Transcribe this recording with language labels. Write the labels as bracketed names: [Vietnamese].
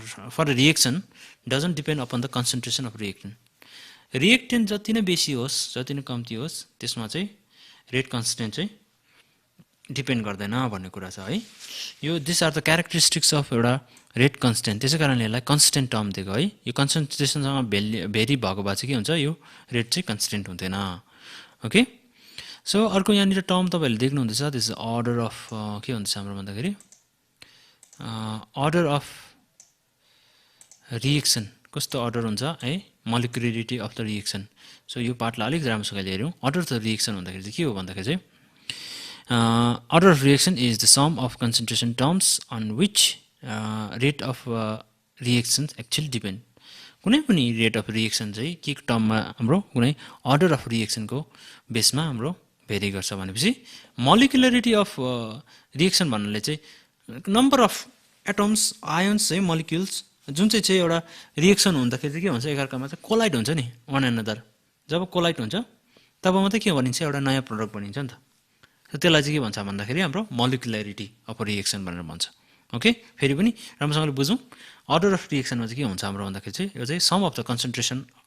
[English] for reaction doesn't depend upon the concentration of reactant [Nepali] जति नै बेसी होस् जति नै कम्ती होस् त्यसमा चाहिँ रेट कन्स्टेन्ट चाहिँ डिपेन्ड गर्दैन भन्ने कुरा छ है यो [English] this are the characteristics of [Nepali] एउटा रेट कन्स्टेन्ट त्यसै कारणले यसलाई कन्स्टेन्ट टर्म दिएको है यो कन्सन्ट्रेसनसँग भेरी भएको भए चाहिँ के हुन्छ यो रेट चाहिँ कन्स्टेन्ट हुँदैन ओके सो अर्को यहाँनिर टर्म तपाईँहरूले देख्नुहुँदैछ [English] this order of [Nepali] के हुँदैछ हाम्रो भन्दाखेरि अर्डर अफ रिएक्सन कस्तो अर्डर हुन्छ है [English] molecularity of the reaction [Nepali] so यो पार्टलाई अलिक राम्रोसँगले हेऱ्यौँ अर्डर अफ द रिएक्सन भन्दाखेरि चाहिँ के हो भन्दाखेरि चाहिँ [English] order of reaction is the sum of concentration terms on which rate of reactions actually depend. [Nepali] कुनै पनि रेट अफ रिएक्सन चाहिँ के टर्ममा हाम्रो कुनै अर्डर अफ रिएक्सनको बेसमा हाम्रो भेरी गर्छ भनेपछि मोलिकुलरिटी अफ रिएक्सन भन्नाले चाहिँ नम्बर अफ एटम्स आयोन्स चाहिँ मोलिक्युल्स जुन चाहिँ एउटा रिएक्सन हुँदाखेरि चाहिँ के हुन्छ एकअर्कामा चाहिँ कोलाइड हुन्छ नि [English] one another [Nepali] जब कोलाइड हुन्छ तब मात्रै के भनिन्छ एउटा नयाँ प्रडक्ट बनिन्छ नि त त्यसलाई चाहिँ के भन्छ भन्दाखेरि हाम्रो मोलिकुलरिटी अफ रिएक्सन भनेर भन्छ ओके फेरि पनि राम्रोसँगले बुझौँ अर्डर अफ रिएक्सनमा चाहिँ के हुन्छ हाम्रो भन्दाखेरि चाहिँ यो चाहिँ [English] sum of the concentration